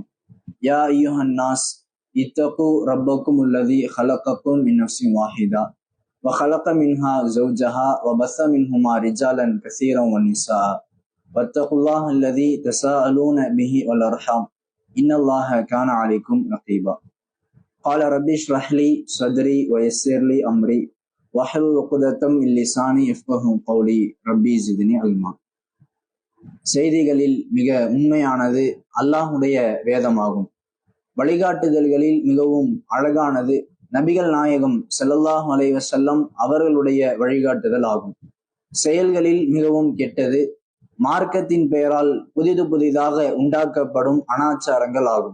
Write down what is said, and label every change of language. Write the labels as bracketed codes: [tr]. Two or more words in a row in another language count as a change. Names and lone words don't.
[ar] يا أيها الناس اتقوا ربكم الذي خلقكم من نفس واحدة وخلق منها زوجها وبث منهما رجالا كثيرا ونساء واتقوا الله الذي تساءلون به والأرحام إن الله كان عليكم رقيبا. قال ربي اشرح لي صدري ويسر لي أمري واحلل عقدة من لساني يفقهوا قولي ربي زدني علما. [ta] செய்திகளில் மிக உண்மையானது அல்லாஹுடைய வேதமாகும். வழிகாட்டுதல்களில் மிகவும் அழகானது நபிகள் நாயகம் [ar] صلى الله عليه وسلم [ta] அவர்களுடைய வழிகாட்டுதல் ஆகும். செயல்களில் மிகவும் கெட்டது மார்க்கத்தின் பெயரால் புதிதாக உண்டாக்கப்படும் அனாச்சாரங்கள் ஆகும்.